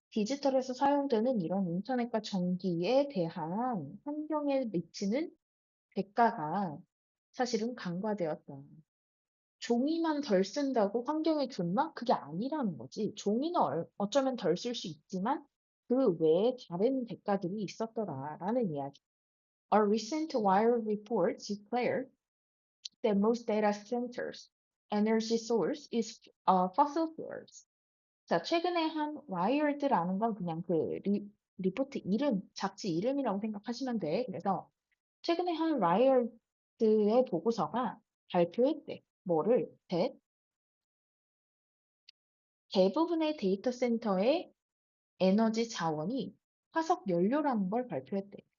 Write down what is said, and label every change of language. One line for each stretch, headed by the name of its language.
Korean: 디지털에서 사용되는 이런 인터넷과 전기에 대한 환경에 미치는 대가가 사실은 간과되었다. 종이만 덜 쓴다고 환경에 좋나? 그게 아니라는 거지. 종이는 어쩌면 덜 쓸 수 있지만 그 외에 다른 대가들이 있었더라라는 이야기.
English: A recent Wire report declared that most data centers energy source is fossil fuels.
Korean: 자, 최근에 한 Wired라는 건 그냥 그 리포트 이름, 잡지 이름이라고 생각하시면 돼. 그래서 최근에 한 와이어드의 보고서가 발표했대. 뭐를? 대부분의 데이터 센터의 에너지 자원이 화석 연료라는 걸 발표했대.